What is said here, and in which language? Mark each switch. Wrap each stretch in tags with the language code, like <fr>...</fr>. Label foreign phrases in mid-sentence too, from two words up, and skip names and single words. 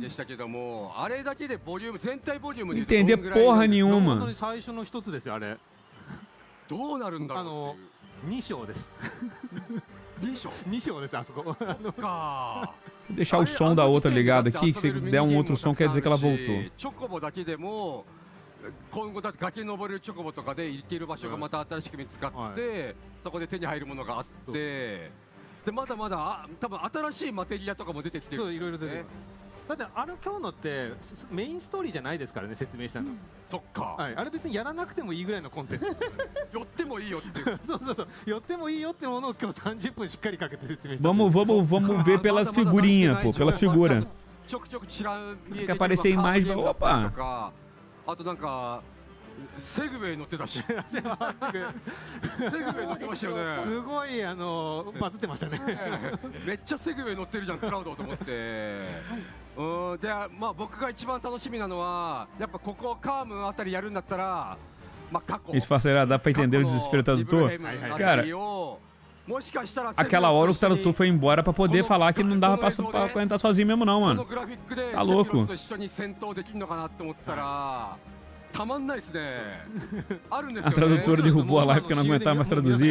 <pt>Não entender porra nenhuma. Vou deixar o som da outra ligado aqui, que se der um outro som quer dizer que ela voltou.</pt> <ja>今後だって崖登れるチョコボとかで行ける場所がまた新しく見つかって、そこで手に入るものがあって、でまだまだ多分新しいマテリアとかも出てきてる。いろいろ出てる。だって今日のってメインストーリーじゃないですからね、説明したの。そっか。はい、あれ別にやらなくてもいいぐらいのコンテンツ。寄ってもいいよって。そうそうそう。寄ってもいいよってものを今日30分しっかりかけて説明した。</ja> <pt>Vamos ver pelas figurinhas, pô, pelas figuras. Quer aparecer em imagem, opa.</pt> <ja>あとなんかセグウェイ乗ってたし、セグウェイ乗ってましたよね。すごいバズってましたね。めっちゃセグウェイ乗ってるじゃんクラウドと思って。でまあ僕が一番楽しみなのはやっぱここカームあたりやるんだったら、まあ過去。</ja> <pt>Isso será dá pra entender o desespero do tradutor? Cara, aquela hora o tradutor foi embora pra poder falar que não dava pra aguentar sozinho mesmo não, mano. Tá louco. A tradutora derrubou a live porque não aguentava mais traduzir.</pt>